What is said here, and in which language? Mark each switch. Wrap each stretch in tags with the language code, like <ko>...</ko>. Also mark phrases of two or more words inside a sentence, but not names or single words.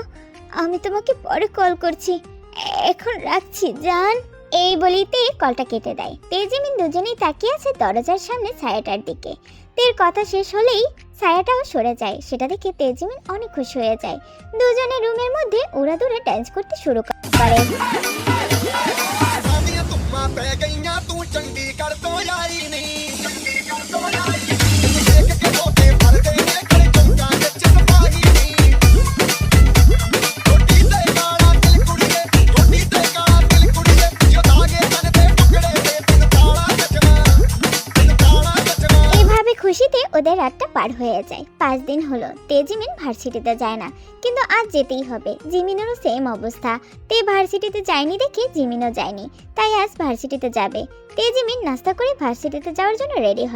<bn>আমি তোমাকে পরে কল করছি, এখন রাখছি জান। এই বলিতে কলটা কেটে দেয়। তেজিমিন দুজনেই তাকিয়ে আছে দরজার সামনে ছায়াটার দিকে। তের কথা শেষ হলেই ছায়াটাও সরে যায়। সেটা দেখে তেজিমিন অনেক খুশি হয়ে যায়। দুজনে রুমের মধ্যে উড়াদুড়ে ডান্স করতে শুরু করে।</bn> <pa>ਸਾਡੀਆਂ ਧੁੰਮਾਂ ਪੈ ਗਈਆਂ ਤੂੰ ਚੰਡੀਗੜ੍ਹ ਤੋਂ ਆਈ ਨਹੀਂ ਦੇਖ ਕੇ ਮੋਟੇ ਫਰਦੇ ਨੇ ਖੜੇ ਚੌਂਕਾਂ ਵਿੱਚ ਸਪਾਹੀ ਨਹੀਂ ਰੋਟੀ ਤੇ ਕਾਲਾ ਦਿਲ ਕੁੜੀਏ, ਰੋਟੀ ਤੇ ਕਾਲਾ ਦਿਲ ਕੁੜੀਏ, ਜੋ ਦਾਗੇ ਤਨ ਤੇ ਟੁਕੜੇ ਨੇ ਤੈਨੂੰ ਕਾਲਾ ਨੱਚਣਾ।</pa> <bn>এভাবে খুশিতে ওদের রাতটা পার হয়ে যায়। 5 দিন হলো তেজিমিন ভার্সিটিতে যায় না, কিন্তু আজ যেতেই হবে। জিমিনেরও সেম অবস্থা। তে ভার্সিটিতে যায়নি দেখে জিমিনও যায়নি, তাই আজ ভার্সিটিতে যাবে। তেজিমিন নাস্তা করে ভার্সিটিতে যাওয়ার জন্য রেডি হয়।</bn>